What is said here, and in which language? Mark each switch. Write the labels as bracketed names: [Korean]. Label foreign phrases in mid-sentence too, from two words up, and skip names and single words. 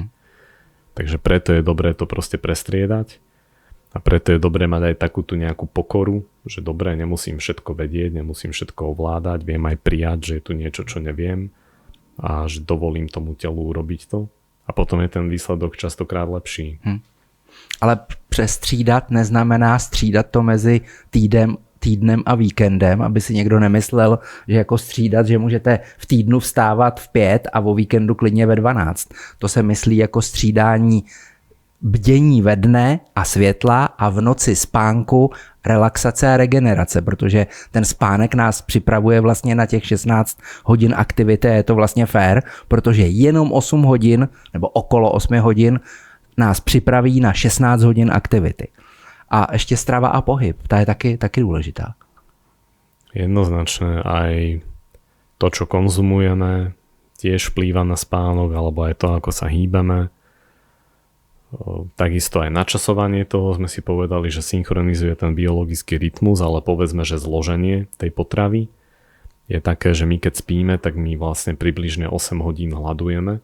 [Slovak] Takže preto je dobré to proste prestriedať a preto je dobré mať aj takú tú nejakú pokoru, že dobre, nemusím všetko vedieť, nemusím všetko ovládať, viem aj prijať, že je tu niečo, čo neviem a že dovolím tomu telu urobiť to a potom je ten výsledok častokrát lepší. [Czech] Ale přestřídat neznamená střídat to mezi týdnem a víkendem, aby si někdo nemyslel, že jako střídat, že můžete v týdnu vstávat v 5 a o víkendu klidně ve 12. To se myslí jako střídání bdění ve dne a světla a v noci spánku, relaxace a regenerace, protože ten spánek nás připravuje vlastně na těch 16 hodin aktivity a je to vlastně fair, protože jenom 8 hodin nebo okolo 8 hodin nás připraví na 16 hodin aktivity. [Slovak] A ešte strava a pohyb, tá je taky dôležitá. Jednoznačne aj to, čo konzumujeme, tiež vplýva na spánok, alebo aj to, ako sa hýbeme. Takisto aj načasovanie toho sme si povedali, že synchronizuje ten biologický rytmus, ale povedzme, že zloženie tej potravy je také, že my keď spíme, tak my vlastne približne 8 hodín hladujeme.